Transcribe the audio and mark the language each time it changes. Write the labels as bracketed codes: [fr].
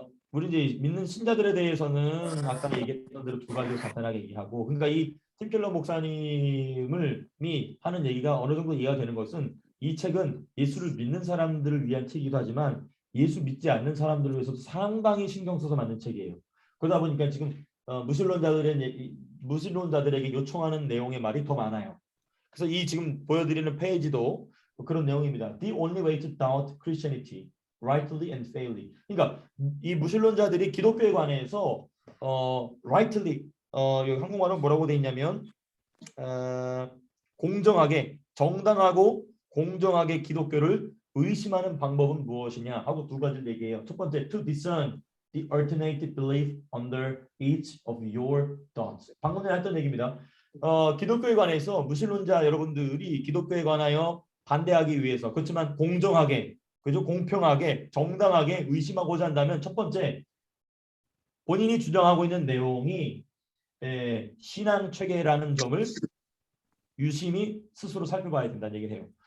[ko] 우리 이제 믿는 신자들에 대해서는 아까 얘기했던 대로 두 가지로 간단하게 얘기하고, 그러니까 이 팀켈러 목사님이 하는 얘기가 어느 정도 이해가 되는 것은 이 책은 예수를 믿는 사람들을 위한 책이기도 하지만 예수 믿지 않는 사람들을 위해서도 상당히 신경 써서 만든 책이에요. 그러다 보니까 지금 무신론자들에게 요청하는 내용의 말이 더 많아요. 그래서 이 지금 보여드리는 페이지도 그런 내용입니다. [en] The only way to doubt Christianity, rightly and fairly. [ko] 그러니까 이 무신론자들이 기독교에 관해서 rightly 여기 한국말은 뭐라고 돼 있냐면 공정하게, 정당하고 공정하게 기독교를 의심하는 방법은 무엇이냐 하고 두 가지를 얘기해요. 첫 번째, [en] to discern the alternative belief under each of your thoughts. [ko] 방금 전에 했던 얘기입니다. 기독교에 관해서 무신론자 여러분들이 기독교에 관하여 반대하기 위해서, 그렇지만 공정하게, 그죠? 공평하게, 정당하게 의심하고자 한다면 첫 번째, 본인이 주장하고 있는 내용이 신앙 체계라는 점을 유심히 스스로 살펴봐야 된다는 얘기를 해요.